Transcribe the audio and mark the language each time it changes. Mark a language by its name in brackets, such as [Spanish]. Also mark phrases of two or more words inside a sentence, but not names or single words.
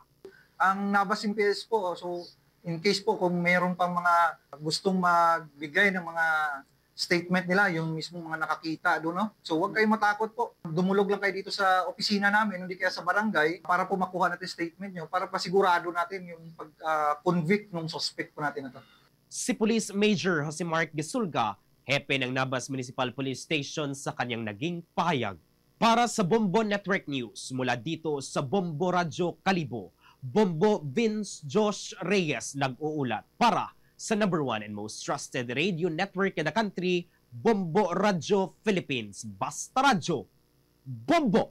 [Filipino] Ang Nabas MPS po, so [English] in case [Filipino] po kung mayroon pang mga gustong magbigay ng mga statement nila, yung mismong mga nakakita doon, no? So huwag kayong matakot po. Dumulog lang kayo dito sa opisina namin, hindi kaya sa barangay, para po makuha natin statement nyo, para pasigurado natin yung pag-convict ng suspect po natin na to. Si Police Major Jose Mark Gisulga, hepe ng Nabas Municipal Police Station, sa kanyang naging pahayag. Para sa Bombo Network News, mula dito sa Bombo Radyo Kalibo, Bombo Vince Josh Reyes nag-uulat para sa #1 [English] and most trusted radio network in the country, [Filipino] Bombo Radyo Philippines. Basta Radyo, Bombo!